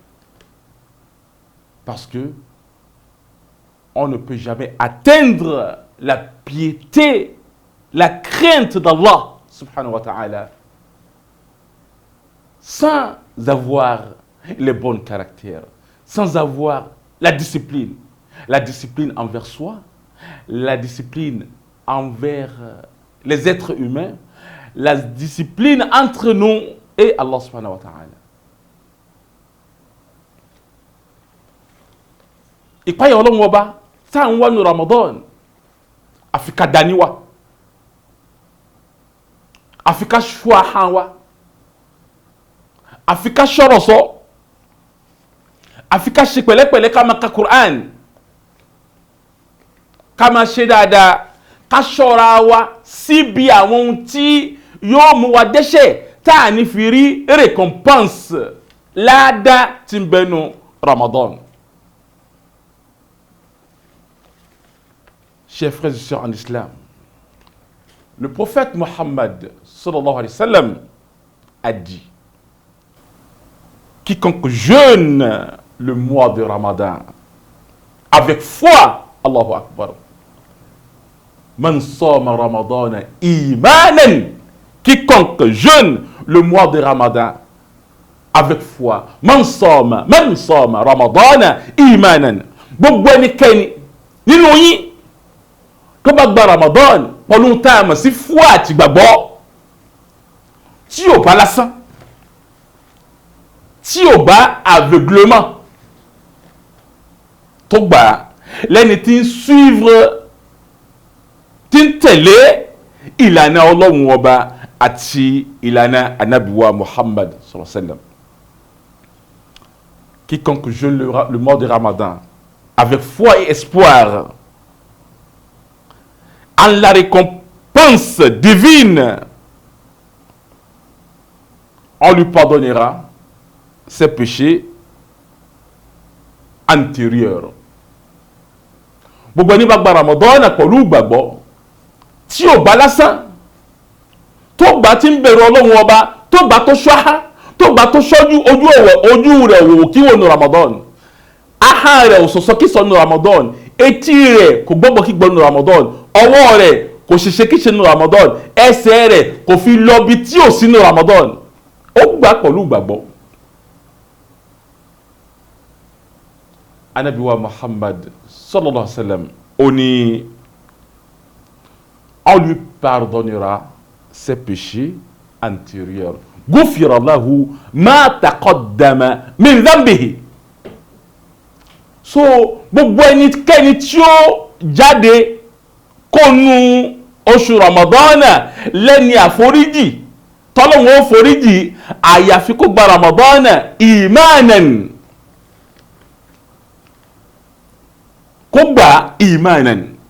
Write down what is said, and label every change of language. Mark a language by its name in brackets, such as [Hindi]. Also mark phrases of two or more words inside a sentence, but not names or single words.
[French] Parce que on ne peut jamais atteindre la piété, la crainte d'Allah [Arabic] سبحانه وتعالى [French] sans avoir les bons caractères, sans avoir la discipline. La discipline envers soi, la discipline envers les êtres humains, la discipline entre nous et Allah [Arabic] سبحانه وتعالى. [Yoruba] Ìpáyà Ọlọ́run ọba tá ń wá ní Ramadan, àfi ká dání wa, àfi ká ṣọ́ ahọ́n wa, àfi ká ṣọ̀rọ̀ sọ, àfi ká ṣe pẹ̀lẹ́pẹ̀lẹ́ ká máa ka Qur'an, ká máa ṣe dáadáa, ká ṣọ́ra wa síbi àwọn ohun tí yóò mú wa dẹ́ṣẹ̀ tá à ní fi rí récompense ládàá tí ń bẹnu Ramadan. [French] Chers frères et sœurs en islam, Le prophète Mohammed [Arabic] صلى الله عليه وسلم [French] a dit: quiconque jeûne le mois de Ramadan avec foi, [Arabic] الله أكبر، من صام رمضان إيمانا, [French] quiconque jeûne le mois de Ramadan avec foi, [Arabic] من صام رمضان إيمانا, [Yoruba] gbogbo ẹnikẹ́ni nínú yín tó bá gba Ramadan pẹ̀lú tá a mọ̀ sí foi àti gbàgbọ́, tí ò bá lásán, tí ò bá aveuglement, tó gbà lẹ́ni tí ń suivre, tí ń tẹ̀lé ìlànà Ọlọ́run ọba àti ìlànà anabiwa Muhammad [Arabic] صلى الله عليه وسلم. [French] Quiconque jeûne le mois de Ramadan avec foi et espoir en la récompense divine, on lui pardonnera ses péchés antérieurs. [Yoruba] Gbogbo ẹni bá gba Ramadan pẹ̀lú ìgbàgbọ́, tí ò bá lásán, tó gbà tí ń bẹ̀rù Ọlọ́run ọba, tó gbà tó ṣọ́há, tó gbà tó ṣọ́jú ojú rẹ̀ wò kí wọ́n nu Ramadan, aha rẹ̀ ò sọ̀sọ́ kí sọ nu Ramadan, etí rẹ̀ kò gbọ́gbọ́ kí gbọ́ nu Ramadan, ọwọ́ rẹ̀ kò ṣiṣẹ́ kí ṣe nu Ramadan, ẹsẹ̀ rẹ̀ kò fi lọ bí tí ò sí nu Ramadan, ó gbà pẹ̀lú ìgbàgbọ́. [Arabic] Anabiwa Muhammad صلى الله عليه وسلم, [French] on lui pardonnera ses péchés antérieurs. [Arabic] غفر له ما تقدم من ذنبه. [Yoruba] So gbogbo ẹnikẹ́ni tí ó jáde kó nu oṣù Ramadan lẹ́ni àforíjì tọ́lọ́hun ó foríjì àyàfi kó gba Ramadan imanan, kó gba imanan.